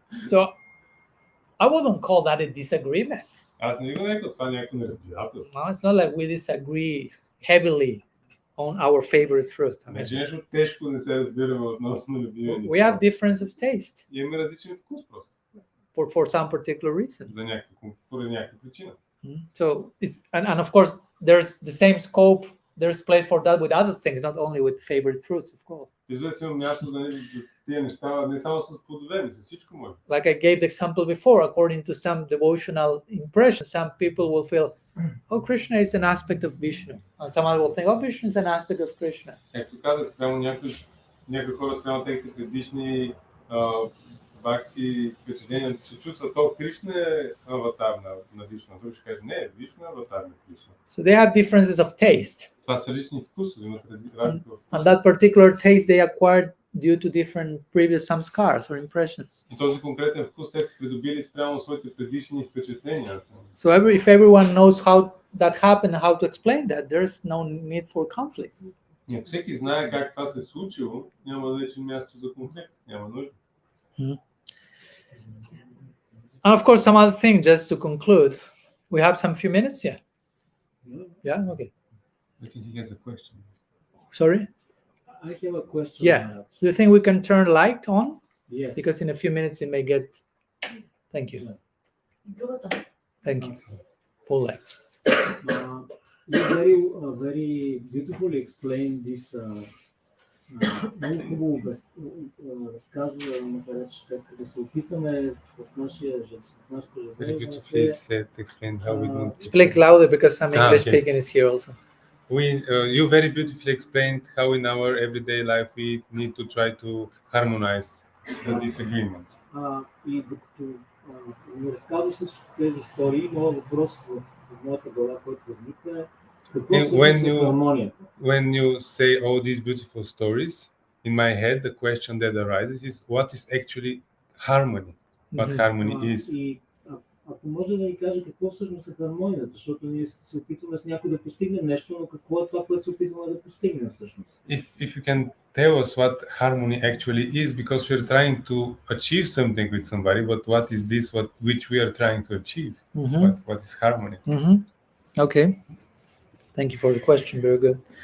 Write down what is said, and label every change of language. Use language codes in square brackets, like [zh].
[en] So I wouldn't call that a disagreement. [bg] Аз не го нарекам това някакво неразбирателство. [en] No, it's not like we disagree heavily on our favorite fruit. I [bg] Не, че [en] mean, [bg] нещо тежко не се разбираме относно любимия ни. [en] we have difference of taste [bg] Имаме различен вкус просто. [en] for some particular reason. [bg] За поради някаква причина. [en] So it's and of course there's the same scope. There's place for that with other things, not only with favorite fruits, of course. [bg] Вижда си има място за тия неща, не само с плодове, но с всичко може. [en] Like I gave the example before, according to some devotional impression, some people will feel, oh, Krishna is an aspect of Vishnu. And someone will think, oh, Vishnu is an aspect of Krishna. [bg] Както казах, спрямо някои хора, спрямо техните предишни бхакти впечатления, ще чувстват, то Кришна е аватар на Вишну. Друг ще каже, не, Вишну е аватар на Кришна. [en] So they have differences of taste. [bg] Това са различни вкусове, имат разлика в [en] And that particular taste they acquired due to different previous samskars or impressions. [bg] И този конкретен вкус те са придобили спрямо своите предишни впечатления. [en] So if everyone knows how that happened, how to explain that, there's no need for conflict. [bg] И ако всеки знае как това се е случило, няма вече място за конфликт, няма нужда. [en] And of course, some other thing, just to conclude, we have some few minutes here. Yeah, okay. I think he has a question. Sorry? I have a question. Yeah. Do you think we can turn light on? Yes. Because in a few minutes it may get. Thank you. Thank you. Full light. You very beautifully explained this. [bg] Много хубаво разказа, макар че как да се опитаме в нашето [en] Very [bg] ежедневие. [en] beautifully explained how we don't. Speak louder because some English okay. speaking is here also. You very beautifully explained how in our everyday life we need to try to harmonize the disagreements. [bg] И докато ми разказвам всички тези истории, моят въпрос в моята глава, който възникна е какво всъщност е хармония? [en] When you say all these beautiful stories, in my head the question that arises is what is actually harmony? What harmony is? [bg] И ако може да ни каже какво всъщност е хармонията, защото ние се опитваме с някой да постигнем нещо, но какво е това, което се опитваме да постигнем всъщност? [en] If you can tell us what harmony actually is, because we're trying to achieve something with somebody, but what is this which we are trying to achieve? What is harmony? Okay. Thank you for the question. Very good.